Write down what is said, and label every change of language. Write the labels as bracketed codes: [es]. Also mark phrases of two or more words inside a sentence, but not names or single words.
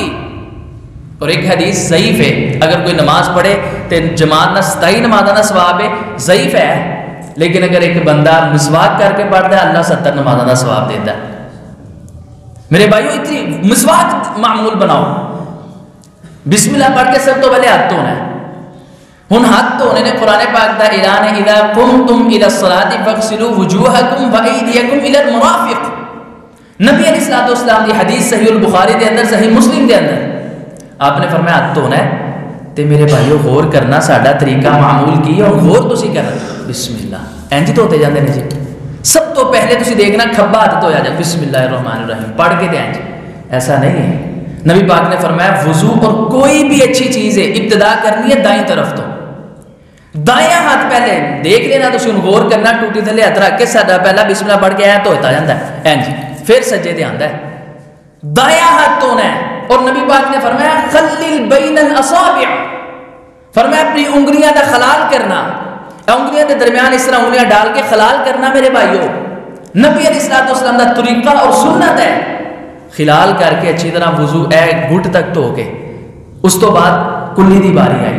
[ur] اور ایک حدیث ضعیف ہے, اگر کوئی نماز پڑھے تو جماعت نہ 27 نماز نہ ثواب ہے, ضعیف ہے. لیکن اگر ایک بندہ مسواک کر کے پڑھتا ہے اللہ 70 نماز کا ثواب دیتا ہے. میرے بھائیو اتنی مسواک معمول بناؤ. [ar] بسم اللہ [ur] پڑھ کے سب تو پہلے ہاتھ دھونا ہے. [pa] ہن ہاتھ دھونے نے قرآن پاک دا اعلان ہے [ar] اذا قمتم الى الصلاۃ فاغسلوا وجوہکم وایدیکم الى المرافق. [pa] نبی [ar] علیہ الصلوۃ والسلام [pa] دی حدیث صحیح البخاری دے اندر, صحیح مسلم دے اندر آپ نے فرمایا ہاتھ دھونا ہے. تے میرے بھائیو غور کرنا ساڈا طریقہ معمول کی ہے, اور غور تسی کرنا [ar] بسم اللہ [pa] انج دھوتے جاندے نے جی. سب تو پہلے تسی دیکھنا کھبا ہاتھ دھویا جائے [ar] بسم اللہ الرحمن الرحیم [pa] پڑھ کے تے انج. [ur] ایسا نہیں ہے. نبی پاک نے فرمایا وضو اور کوئی بھی اچھی چیز ہے ابتدا کرنی ہے دائیں طرف تو. [pa] دایاں ہاتھ پہلے دیکھ لینا تو غور کرنا ٹوٹی تھلے ہاتھ رکھ کے ساڈا پہلا [ar] بسم اللہ [pa] پڑھ کے آیا دھوتا جاتا ہے جی، پھر سجے تے آندا ہے دایاں ہاتھ دھونا ہے۔ [ur] اور نبی پاک نے فرمایا [ar] خلل بین الاصابع، [ur] فرمایا اپنی انگلیاں کا خلال کرنا، انگلیاں کے درمیان اس طرح انگلیاں ڈال کے خلال کرنا میرے بھائیو، نبی [ar] علیہ الصلوۃ والسلام [ur] کا طریقہ اور سنت ہے۔ [pa] خلال کر کے اچھی طرح وضو گھٹ تک دھو کے اس تو بعد کلی دی باری آئی۔